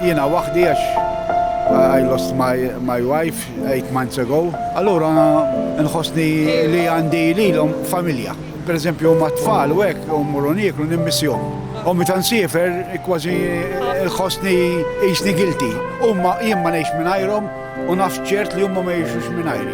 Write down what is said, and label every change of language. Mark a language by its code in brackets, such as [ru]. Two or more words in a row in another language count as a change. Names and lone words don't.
[mt] jiena waħdi għax [en] I lost my wife 8 months ago. [mt] Allura nħossni li għandi lilhom familja. Per eżempju, ma tfal u hekk u mmorru nieklu nimmissjom. U meta nsifer kważi nħossni jisni guilty. Huma jien ma ngħix mingħajrhom u naf ċert li huma ma jgħixux mingħajri.